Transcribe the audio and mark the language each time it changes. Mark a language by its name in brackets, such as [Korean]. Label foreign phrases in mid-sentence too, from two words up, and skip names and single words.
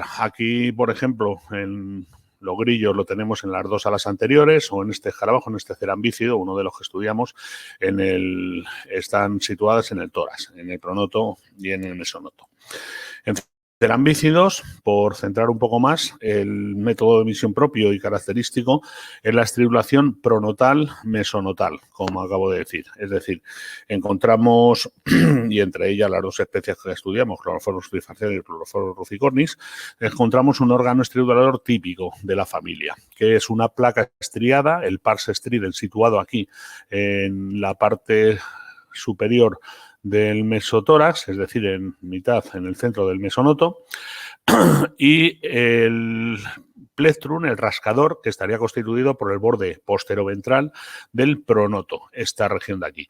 [Spanish] Aquí, por ejemplo, en los grillos lo tenemos en las dos alas anteriores, o en este escarabajo, en este cerambícido, uno de los que estudiamos, están situadas en el tórax, en el pronoto y en el mesonoto. En cerambícidos, por centrar un poco más, el método de emisión propio y característico es la estridulación pronotal-mesonotal, como acabo de decir. Es decir, encontramos, y entre ellas las dos especies que estudiamos, Chlorophorus trifasciatus y Chlorophorus ruficornis, encontramos un órgano estridulador típico de la familia, que es una placa estriada, el [Latin] pars stridens, [Spanish] situado aquí en la parte superior del mesotórax, es decir, en el centro del mesonoto, y el plectrum, el rascador, que estaría constituido por el borde posteroventral del pronoto, esta región de aquí.